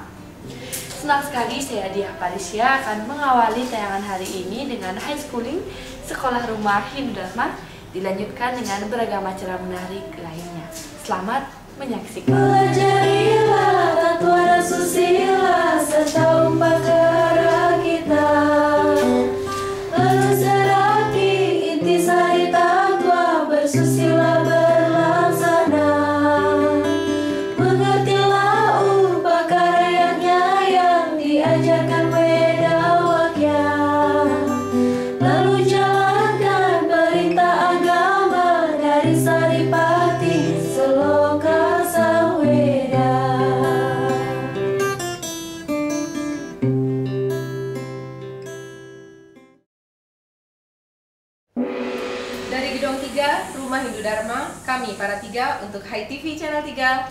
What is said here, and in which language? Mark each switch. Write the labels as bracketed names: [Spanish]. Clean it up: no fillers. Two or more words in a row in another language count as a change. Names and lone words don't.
[Indonesian] Senang sekali saya Diah Parisya akan mengawali tayangan hari ini dengan [English] high schooling [Indonesian] Sekolah Rumah Hindu Dharma, dilanjutkan dengan beragam acara menarik lainnya. Selamat menyaksikan. Pelajarilah tatwa dan susila serta upacara kita, lalu serati intisari tatwa bersusila berlaksana. Mengertilah upakaryanya yang diajarkan Weda Wakya, lalu jalankan perintah agama dari Saripati Seloka Samweda. Dari Gedung 3, Rumah Hindu Dharma, kami para tiga untuk HiTV Channel 3,